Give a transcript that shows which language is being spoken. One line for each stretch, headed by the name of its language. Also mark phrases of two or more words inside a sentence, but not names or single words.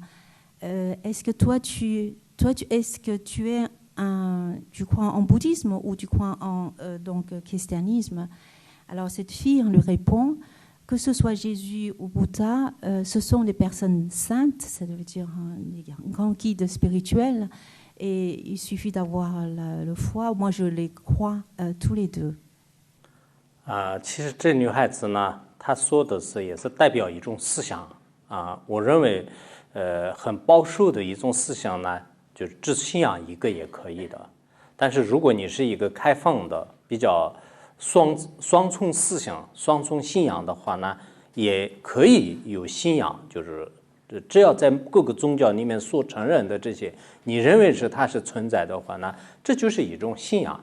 French: Est-ce que est-ce que tu crois en bouddhisme ou tu crois en christianisme? Alors cette fille lui répond que ce soit Jésus ou Bouddha, ce sont des personnes saintes, ça veut dire des grands guides spirituels, et il suffit d'avoir le foi. Moi, je les crois tous les deux.
Chinese: 其实这女孩子呢，她说的也是代表一种思想我认为很保守的一种思想呢，就是只信仰一个也可以的。但是如果你是一个开放的、比较双重思想、双重信仰的话呢，也可以有信仰，就是只要在各个宗教里面所承认的这些，你认为它是存在的话呢，这就是一种信仰。